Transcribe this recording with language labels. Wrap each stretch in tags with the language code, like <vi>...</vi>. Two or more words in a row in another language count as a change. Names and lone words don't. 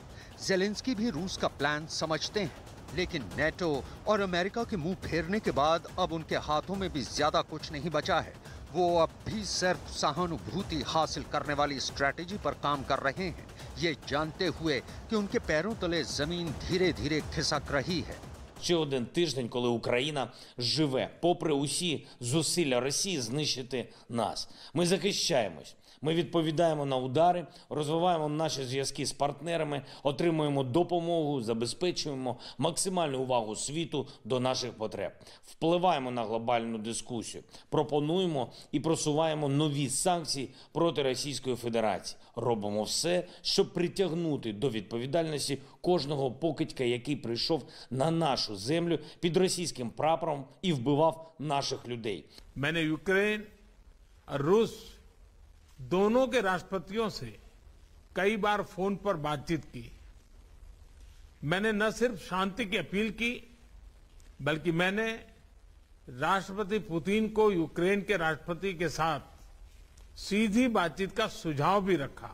<hi>ज़ेलेंस्की भी रूस का प्लान समझते हैं, लेकिन नेटो और अमेरिका के मुंह फेरने के बाद अब उनके हाथों में भी ज्यादा कुछ नहीं बचा है। वो अब भी सिर्फ सहानुभूति हासिल करने वाली स्ट्रैटेजी पर काम कर रहे हैं, ये जानते हुए कि उनके पैरों तले जमीन धीरे धीरे खिसक रही है।</hi> <uk>Ще один тиждень, коли Україна живе, попри усі зусилля Росії знищити нас. Ми захищаємось. Ми відповідаємо на удари, розвиваємо наші зв'язки з партнерами, отримуємо допомогу, забезпечуємо максимальну увагу світу до наших потреб, впливаємо на глобальну дискусію, пропонуємо і просуваємо нові санкції проти Російської Федерації. Робимо все, щоб притягнути до відповідальності кожного покидька, який прийшов на нашу землю під російським прапором і вбивав наших людей.</uk> <hi>मैंने यूक्रेन और रूस दोनों के राष्ट्रपतियों से कई बार फोन पर बातचीत की। मैंने न सिर्फ शांति की अपील की, बल्कि मैंने राष्ट्रपति पुतिन को यूक्रेन के राष्ट्रपति के साथ सीधी बातचीत का सुझाव भी रखा।</hi>